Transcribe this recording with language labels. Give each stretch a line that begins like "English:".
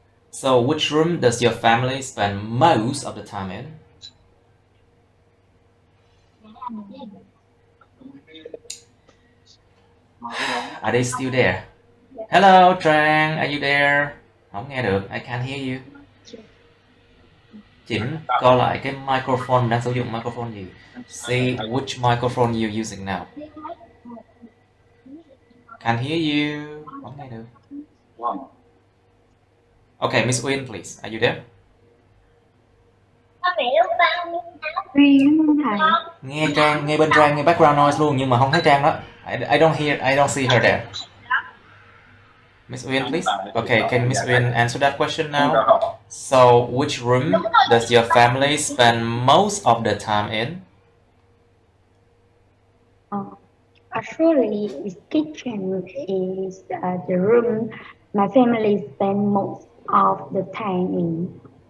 English: So, which room does your family spend most of the time in? Are they still there? Hello, Trang, are you there? Không nghe được, I can't hear you.
Vietnamese: Chỉnh coi lại cái microphone, đang sử dụng microphone gì?
English: See which microphone you're using now. Can't hear you. Không nghe được. Okay, Miss Uyên, please. Are you there?
Vietnamese: Nghe bên Trang, nghe background noise luôn, nhưng mà không thấy Trang đó.
English: I don't see her there. Miss Uyên, please. Okay, can Miss Uyên answer that question now? So, which room does your family spend most of the time in? Actually, kitchen is the room my family spend most of the time in.